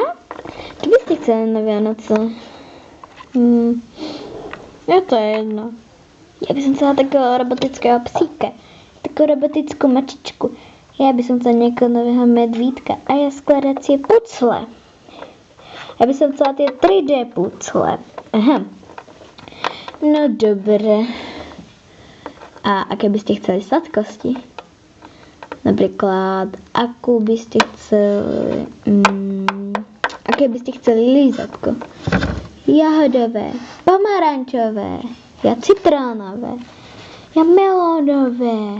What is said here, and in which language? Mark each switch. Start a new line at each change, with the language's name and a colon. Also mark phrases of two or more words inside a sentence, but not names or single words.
Czech: Co byste
Slovak: chceli na Vianoce? Je to jedno.
Czech: Já bych chcela takového robotického psíka. Takovou robotickou mačičku. Já bych chcela nějakého nového medvídka. A já skladací pucle. Já bych chcela ty 3D pucle. Aha.
Slovak: No dobré. A aké byste chceli sladkosti? Napríklad, akú by ste chceli, aké by ste chceli lízatko? Jahodové, pomarančové, ja citrónové, ja melónové.